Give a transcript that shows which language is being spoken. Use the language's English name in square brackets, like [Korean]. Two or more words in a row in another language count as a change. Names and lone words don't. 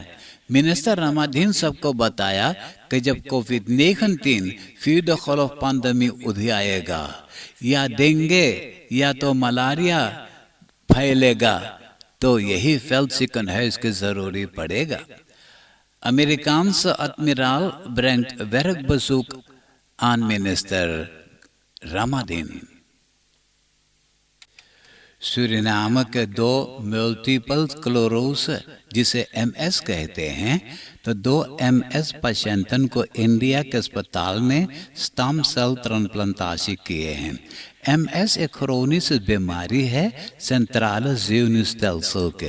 [Caribbean Hindustani] मिनिस्टर रामाधीन सबको बताया कि जब कोविड-19 फिर खौफ पैंडेमिक उधर आएगा या डेंगू या तो मलेरिया फैलेगा तो यही वेलसिकनहाइस की ज़रूरी पड़ेगा। [Dutch] Amerikaanse admiraal brengt werkbezoek aan minister Ramadhin. [Caribbean Hindustani] सूरीनाम के 2 मल्टीपल स्क्लेरोसिस जिसे MS कहते हैं, तो 2 MS पेशेंटन को इंडिया के अस्पताल में स्टेम सेल ट्रांसप्लांटेशन किए हैं। MS एक क्रोनिक बीमारी है सेंट्रल zenuwstelsel के।